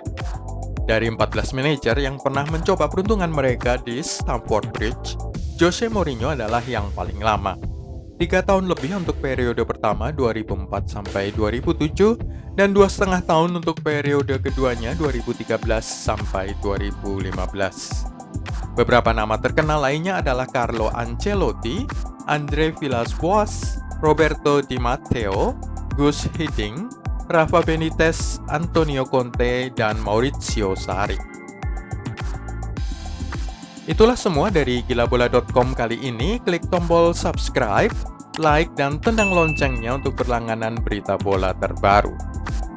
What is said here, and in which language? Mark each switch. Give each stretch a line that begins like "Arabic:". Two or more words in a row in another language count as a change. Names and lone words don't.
Indonesian: Dari 14 manajer yang pernah mencoba peruntungan mereka di Stamford Bridge, Jose Mourinho adalah yang paling lama. 3 tahun lebih untuk periode pertama 2004 sampai 2007 dan 2,5 tahun untuk periode keduanya 2013 sampai 2015. Beberapa nama terkenal lainnya adalah Carlo Ancelotti, Andre Villas-Boas, Roberto Di Matteo, Gus Hiddink, Rafa Benitez, Antonio Conte, dan Maurizio Sarri. Itulah semua dari gilabola.com kali ini.
English: Klik tombol subscribe, like,
Indonesian: dan tendang loncengnya untuk berlangganan berita bola terbaru.